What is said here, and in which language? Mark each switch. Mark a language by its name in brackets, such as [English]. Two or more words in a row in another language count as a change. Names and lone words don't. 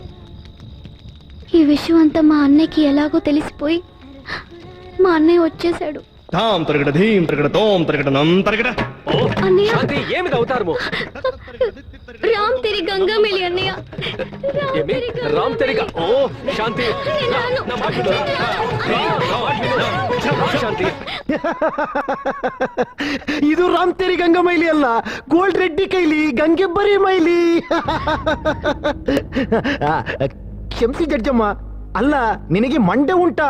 [Telugu] ఈ విషయం అంతా మా అన్నయ్యకి ఎలాగో తెలిసిపోయి మా అన్నయ్య వచ్చేసాడు. తాం తరగడ ధీం తరగడ తోం తరగడ నం తరగడ. అన్నయ్య ఏమిది అవుతారు? రామ్ తెరి గంగామైలి అన్నయ్య. రామ్ తెరిగా. ఓ శాంతి ಶಾಂತಿ. [Kannada] ಇದು ರಾಮ್ ತೇರಿ ಗಂಗಮೈಲಿ ಅಲ್ಲ, ಗೋಲ್ಡ್ ರೆಡ್ಡಿ ಕೈಲಿ ಗಂಗೆಬ್ಬರಿ ಮೈಲಿ. ಕ್ಷಮಿಸಿ ಜಡ್ಜಮ್ಮ, ಅಲ್ಲ ನಿನಗೆ ಮಂಡೆ ಉಂಟಾ?